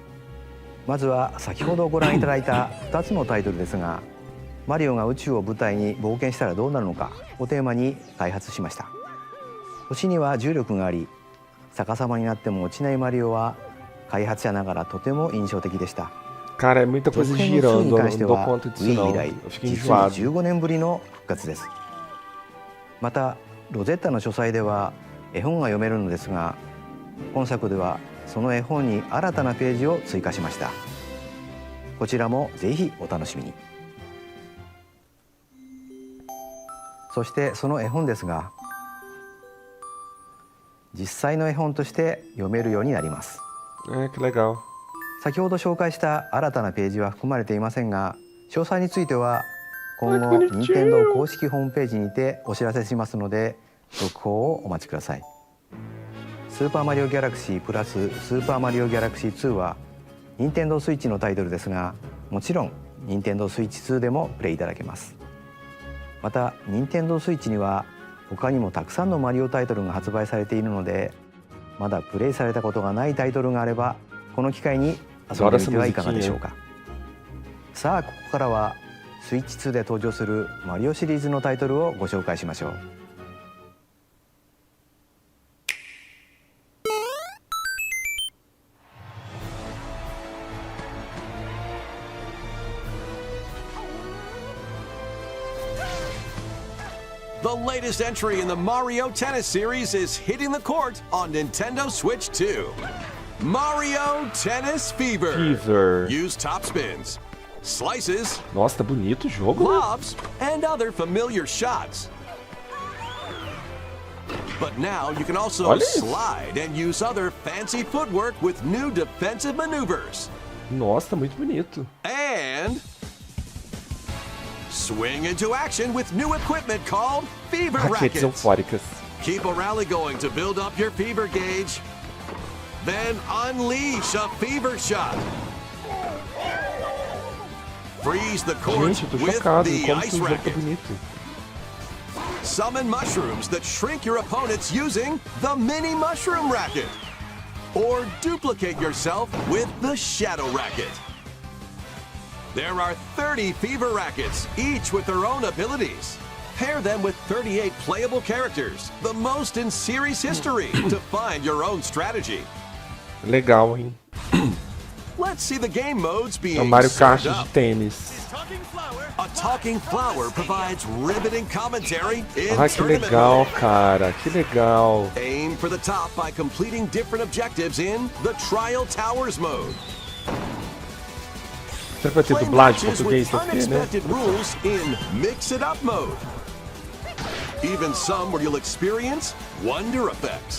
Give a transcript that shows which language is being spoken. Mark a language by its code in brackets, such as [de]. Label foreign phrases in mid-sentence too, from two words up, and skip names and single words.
[ja] まずは先ほどご覧いただいた2つのタイトルですが、マリオが宇宙を舞台に冒険したらどうなるのかをテーマに開発しました。星には重力があり、逆さまになっても落ちないマリオは開発者ながらとても印象的でした。 [pt] Cara, é muita coisa [ja] 続編の2 [pt] girando, [ja] に [pt] eu [ja] 関 [pt] não [ja] して [pt] dou [ja] は [pt] conta disso Wii não. [ja] 以来 [pt] Eu fiquei [ja] 実に [pt] enjoado. [ja] 15年ぶりの復活です。またロゼッタの書斎では絵本が読めるのですが、今作ではその絵本に新たなページを追加しました。こちらもぜひお楽しみに。そしてその絵本ですが、実際の絵本として読めるようになります。 [pt] É, que legal. [ja] 先ほど紹介した新たなページは含まれていませんが、詳細については今後任天堂公式ホームページにてお知らせしますので、続報をお待ちください。スーパーマリオギャラクシープラススーパーマリオギャラクシー2は任天堂スイッチのタイトルですが、もちろん任天堂スイッチ2でもプレイいただけます。また任天堂スイッチには他にもたくさんのマリオタイトルが発売されているので、まだプレイされたことがないタイトルがあればこの機会に遊んでみてはいかがでしょうか。さあ、ここからはスイッチ2で登場するマリオシリーズのタイトルをご紹介しましょう。 [en] The latest entry in the Mario Tennis series is hitting the court on Nintendo Switch 2. Mario Tennis Fever. Use top spins, slices, [pt] Nossa, tá bonito o jogo, né? [en] lobs, and other familiar shots. But now you can also [pt] Olha isso. [en] slide and use other fancy footwork with new defensive maneuvers. [pt] Nossa, tá muito bonito. [en] And swing into action with new equipment called Fever [pt] Raquetes [en] Rackets. [pt] eufóricas. [en] Keep a rally going to build up your fever gauge. Then unleash a fever shot. Freeze the court [pt] Gente, eu tô [en] with [pt] chocado [en] the [pt] como que [en] ice [pt] o jogo tá [en] racket. [pt] bonito. [en] Summon mushrooms that shrink your opponents using the mini mushroom racket. Or duplicate yourself with the shadow racket. There are 30 fever rackets, each with their own abilities. Pair them with 38 playable characters, the most in series history, to find your own strategy. [pt] Legal, hein? [en] Let's see the game modes [pt] É [en] being [pt] o Mario Kart [en] served [pt] de [en] up. [pt] tênis. [en] A talking flower provides riveting commentary in [pt] Ai, que [en] tournament [pt] legal, [en] mode. [pt] cara. Que legal. [en] Aim for the top by completing different objectives in the Trial Towers mode. [pt] Será que vai ter [en] Play [pt] dublagem em [en] matches [pt] português? [en] with [pt] Deve ter, né? [en] unexpected rules in Mix It Up mode. Even some where you'll experience wonder effects.